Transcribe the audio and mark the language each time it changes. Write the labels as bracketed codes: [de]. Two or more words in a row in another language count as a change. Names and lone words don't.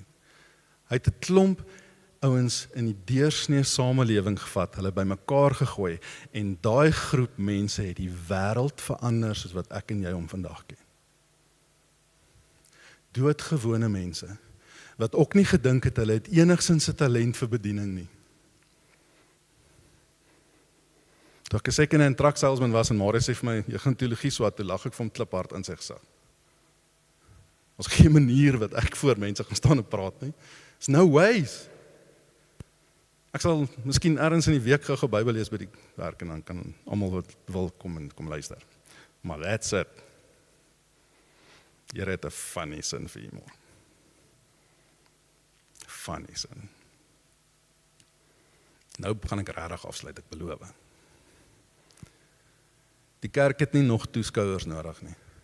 [af] Hy het 'n klomp ouens in die deursnee samelewing gevat, hulle bymekaar gegooi en daai groep mense het die wêreld verander soos wat ek en jy hom vandag ken. Doodgewone mense wat ook nie gedink het hulle het enigsins 'n talent vir bediening nie. Toe ek 'n [en] second-hand truck salesman [af] was en Marius sê vir my, jy gaan teologie swat, toe lag ek vir hom kliphard in sy gesig. Ons geen manier wat ek voor mense gaan staan en praat nie. [en] It's no ways. [af] Ek sal miskien ergens in die week gou Bybel lees by die werk en dan kan almal wat wil kom luister. [en] Maar that's it. [af] Jy het 'n funny sin vir humor. Funny sin. Nou gaan ek regtig afsluit, ek beloof. Die kerk het nie nog toeskouers nodig nie.